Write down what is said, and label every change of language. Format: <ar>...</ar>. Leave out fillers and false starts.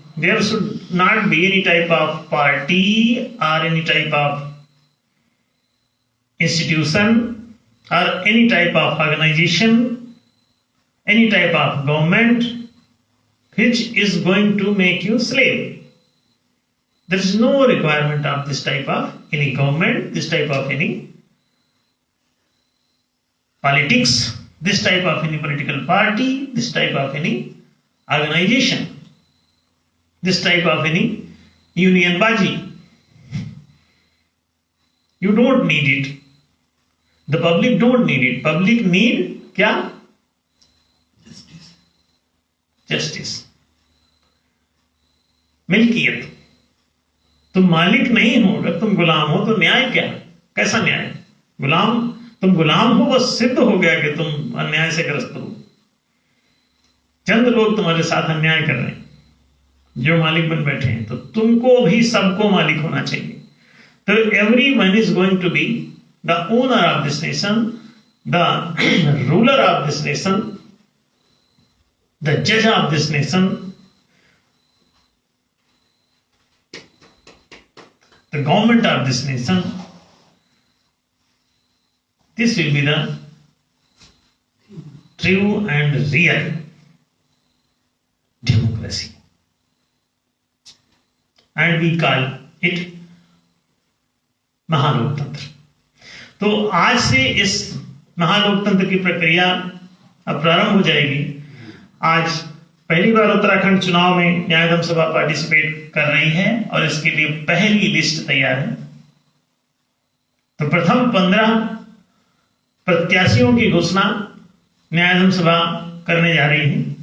<en>There should not be any type of party or any type of institution or any type of organisation, any type of government which is going to make you slave. There is no requirement of this type of any government, this type of any politics, this type of any political party, this type of any organization, this type of any union baji. You don't need it. The public don't need it. Public need क्या?</en> <hi>Justice, मिल्कियत। तुम मालिक नहीं हो, अगर तुम गुलाम हो तो न्याय क्या? कैसा न्याय? तुम गुलाम हो, बस सिद्ध हो गया कि तुम अन्याय से ग्रस्त हो। चंद लोग तुम्हारे साथ अन्याय कर रहे हैं जो मालिक बन बैठे हैं, तो तुमको भी सबको मालिक होना चाहिए।</hi> <en>तो everyone is going to be the owner of this nation, the ruler of this nation, the judge of this nation, the government of this nation. This will be the true and real democracy. And we call it महालोकतंत्र।</en> <hi>तो आज से इस महालोकतंत्र की प्रक्रिया अब प्रारंभ हो जाएगी। आज पहली बार उत्तराखंड चुनाव में न्याय सभा पार्टिसिपेट कर रही है और इसके लिए पहली लिस्ट तैयार है। तो प्रथम 15 प्रत्याशियों की घोषणा न्याय सभा करने जा रही है।</hi>